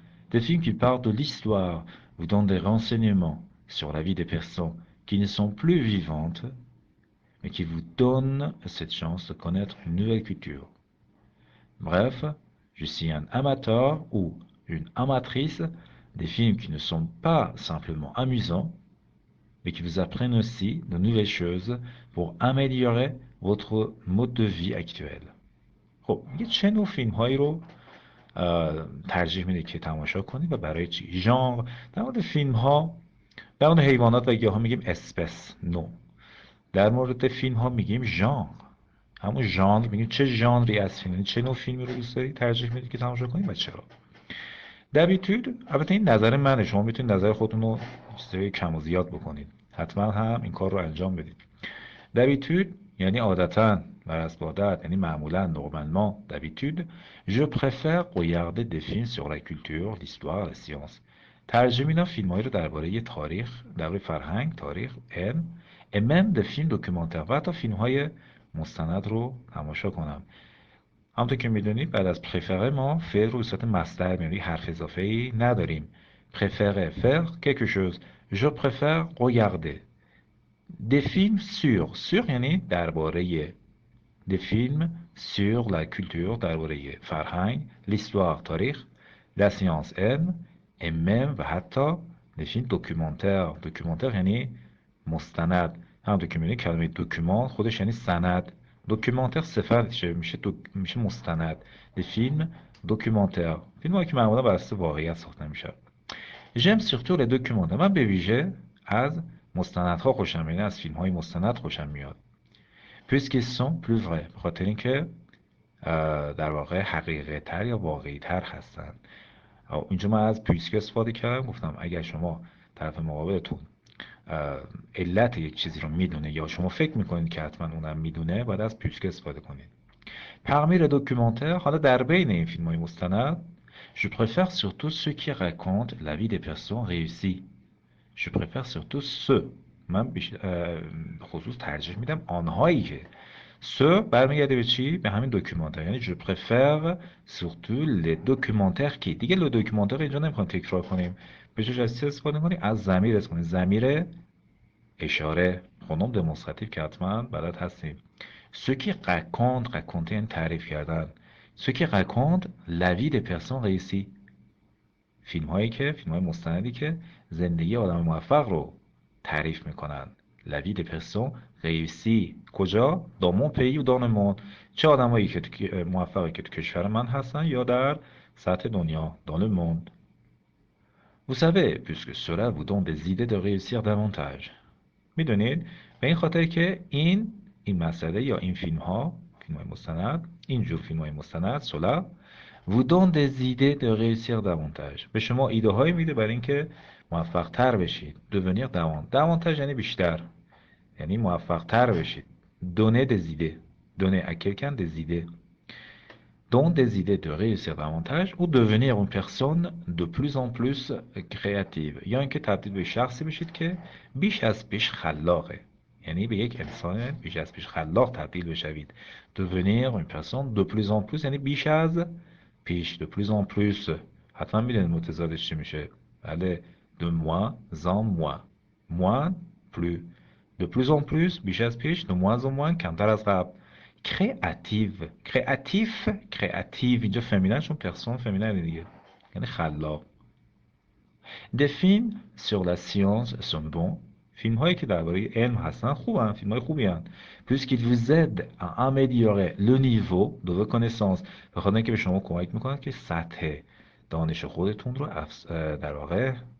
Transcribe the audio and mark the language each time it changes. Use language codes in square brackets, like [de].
[fr] Des films qui parlent de l'histoire vous donnent des renseignements sur la vie des personnes qui ne sont plus vivantes, mais qui vous donnent cette chance de connaître une nouvelle culture. Bref, je suis un amateur ou une amatrice des films qui ne sont pas simplement amusants, mais qui vous apprennent aussi de nouvelles choses pour améliorer votre mode de vie actuel. [fa] خب میگه چه نوع فیلم هایی رو ترجیح میده که تماشا کنید و برای چی؟ ژانر. در مورد فیلم ها در مورد حیوانات و گیاها میگیم اسپس، نوع. در مورد فیلم ها میگیم ژانر. همون ژانر میگیم چه ژانری از فیلم، چه نوع فیلمی رو دوست دارید ترجیح میدید که تماشا کنید و چرا. دبیتود، البته این نظر منه، شما میتونید نظر خودتون رو چیزای کم و زیاد بکنید، حتما هم این کار رو انجام بدید. دبیتود یعنی عادتاً، بر اساس عادت، یعنی معمولاً، [fr] normalement, d'habitude, je préfère regarder des films sur la culture, l'histoire, la science. [fa] ترجیح میدم فیلمایی رو درباره تاریخ، درباره فرهنگ، تاریخ، علم، [fr] et même des films documentaires [fa] و حتی فیلم‌های مستند رو تماشا کنم. همونطور که میدونید بعد از پرفره ما فعل رو به صورت مصدر میاری، حرف اضافه ای نداریم. پرفره [fr] faire quelque chose. Je préfère regarder des films sur [fa] یعنی درباره، [fr] des films sur la culture [fa] درباره فرهنگ، [fr] l'histoire [fa] تاریخ، [fr] la science [fa] علم، [fr] et même [fa] و حتی [fr] des films documentaires. documentaire [fa] یعنی مستند. همونطور که میدونید کلمه دکومان خودش یعنی سند. دکومانتر صفتشه، میشه مستند. [fr] des films documentaires، [fa] فیلم هایی که معمولا بر اساس واقعیت ساخته میشه. [fr] j'aime surtout les documentaires. [fa] من به ویژه از مستندها خوشم میاد، از فیلم های مستند خوشم میاد. [fr] puisqu'ils sont plus vrais، [fa] به خاطر اینکه در واقع حقیقی تر یا واقعی تر هستن. اینجا من از [fr] puisque [fa] استفاده کردم، گفتم اگر شما طرف مقابلتون علت یک چیزی رو میدونه یا شما فکر میکنید که حتما اونم میدونه، باید از puisque استفاده کنید. [fr] parmi les documentaires، [fa] حالا در بین این فیلم های مستند، [fr] je préfère surtout ceux qui racontent la vie des personnes réussies. je préfère surtout ceux، [fa] من خصوص ترجیح میدم آنهایی که، ce برمیگرده به چی؟ به همین دکومانتر، یعنی [fr] je préfère surtout les documentaires qui، [fa] دیگه [fr] le documentaire [fa] اینجا نمیخوام تکرار کنیم، به جاش از چه استفاده کنیم؟ از ضمیر استفاده کنیم، ضمیر اشاره، خونم دمونستراتیو که حتما بلد هستیم. [fr] ceux qui racontent، raconter [fa] یعنی تعریف کردن. [fr] ceux qui racontent la vie des personnes réussies، [fa] فیلم های مستندی که زندگی آدم موفق رو تعریف میکنن. [fr] la vie des personnes réussies [fa] کجا؟ [fr] dans mon pays ou dans le monde، [fa] چه آدمایی که موفقی که تو کشور من هستن یا در سطح دنیا، [fr] dans le monde. vous savez puisque cela vous donne des idées de réussir davantage. [fa] میدونید به این خاطر که این مسئله یا این فیلم های مستند، اینجور فیلم های مستند، [fr] cela vous donne des idées de réussir davantage، [fa] به شما ایده هایی میده برای اینکه موفق تر بشید. [fr] devenir davantage [fa] یعنی بیشتر، یعنی موفق تر بشید. [fr] donner des idées، donner à quelqu'un des idées. donnent des idées de réussir davantage ou devenir une personne de plus en plus créative. [fa] یا اینکه تبدیل به شخصی بشید که بیش از پیش خلاقه. یعنی به یک انسان بیش از پیش خلاق تبدیل بشوید. [fr] devenir une personne de plus en plus [fa] یعنی بیش از پیش [fr] de plus en plus. [fa] حتما میدونید متضادش چی میشه. بله [fr] de moins en moins. moins plus. de plus en plus [fa] بیش از پیش [fr] de moins en moins [fa] کمتر از قبل. [fr] créative créatif créative [fa] اینجا فمیننشون پرسون فمینن دیگه یعنی خلاق. [fr] des films sur la science sont bons [fa] فیلم هایی که درباره علم هستن خوبن فیلم های خوبی هستن [fr] puisqu'ils vous aident à améliorer le niveau de vos connaissances [fa] به خاطر اینکه به شما کمک میکنن که سطح دانش خودتون رو در واقع